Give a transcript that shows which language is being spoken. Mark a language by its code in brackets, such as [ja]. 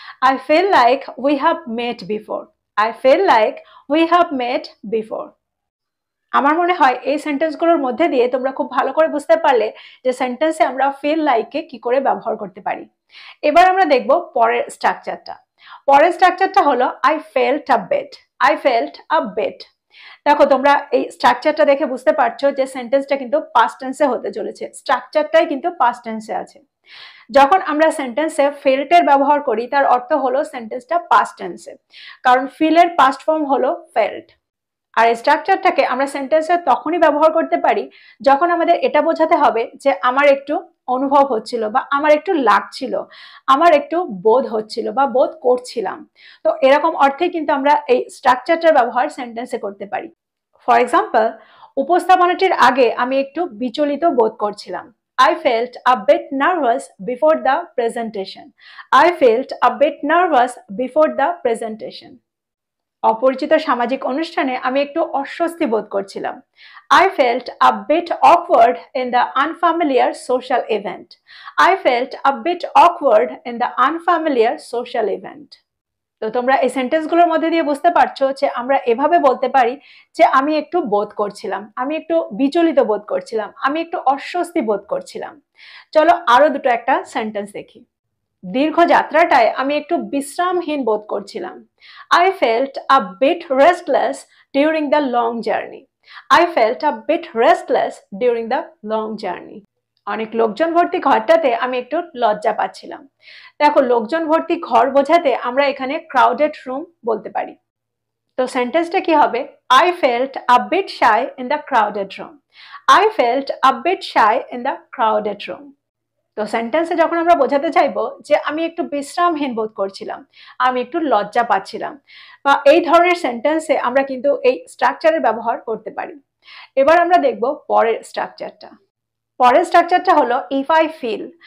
[en] I feel like we have met before. I feel like we have met before. [bn] আমার মনে হয় এই সেন্টেন্সগুলোর মধ্যে দিয়ে তোমরা খুব ভালো করে বুঝতে পারলে যে সেন্টেন্সে আমরা ফিল লাইককে কি করে ব্যবহার করতে পারি। এবার আমরা দেখব পরের স্ট্রাকচারটা। পরের স্ট্রাকচারটা হলো I felt a bit. I felt a bit. দেখো তোমরা এই স্ট্রাকচারটা দেখে বুঝতে পারছো যে সেন্টেন্সটা কিন্তু পাস্ট টেন্সে হতে চলেছে, স্ট্রাকচারটাই কিন্তু পাস্ট টেন্সে আছে। যখন আমরা সেন্টেন্সে ফেল্ট এর ব্যবহার করি তার অর্থ হলো সেন্টেন্সটা পাস্ট টেন্সে, কারণ ফিল এর পাস্ট ফর্ম হলো ফেল্ট। আর এই স্ট্রাকচারটাকে আমরা সেন্টেন্সে তখনই ব্যবহার করতে পারি যখন আমাদের এটা বোঝাতে হবে যে আমার একটু অনুভব হচ্ছিল বা আমার একটু লাগছিল, আমার একটু বোধ হচ্ছিল বা বোধ করছিলাম। তো এরকম অর্থে কিন্তু আমরা এই স্ট্রাকচারটার ব্যবহার সেন্টেন্সে করতে পারি। [en] for example, [bn] উপস্থাপনাটির আগে আমি একটু বিচলিত বোধ করছিলাম। [en] I felt a bit nervous before the presentation. I felt a bit nervous before the presentation. [bn] অপরিচিত সামাজিক অনুষ্ঠানে আমি একটু অস্বস্তি বোধ করছিলাম। [en] I felt a bit awkward in the unfamiliar social event. I felt a bit awkward in the unfamiliar social event. [bn] তো তোমরা এই সেন্টেন্সগুলোর মধ্যে দিয়ে বুঝতে পারছো যে আমরা এভাবে বলতে পারি যে আমি একটু বোধ করছিলাম, আমি একটু বিচলিত বোধ করছিলাম, আমি একটু অস্বস্তি বোধ করছিলাম। চলো আরো দুটো একটা সেন্টেন্স দেখি। দীর্ঘ যাত্রাটায় আমি একটু বিশ্রামহীন বোধ করছিলাম। [en] I felt a bit restless during the long journey. I felt a bit restless during the long journey. [bn] অনেক লোকজন ভর্তি ঘরটাতে আমি একটু লজ্জা পাচ্ছিলাম। দেখো লোকজন ভর্তি ঘর বোঝাতে আমরা এখানে ক্রাউডেড রুম বলতে পারি। তো সেন্টেন্সটা কি হবে? [en] I felt a bit shy in the crowded room. I felt a bit shy in the crowded room. [bn] তো সেন্টেন্সে যখন আমরা বোঝাতে চাইবো যে আমি একটু বিশ্রামহীন বোধ করছিলাম, আমি একটু লজ্জা পাচ্ছিলাম, বা এই ধরনের সেন্টেন্সে আমরা কিন্তু এই স্ট্রাকচারের ব্যবহার করতে পারি। এবার আমরা দেখব পরের স্ট্রাকচারটা। পরের স্ট্রাকচারটা হলো ইফ আই ফিল।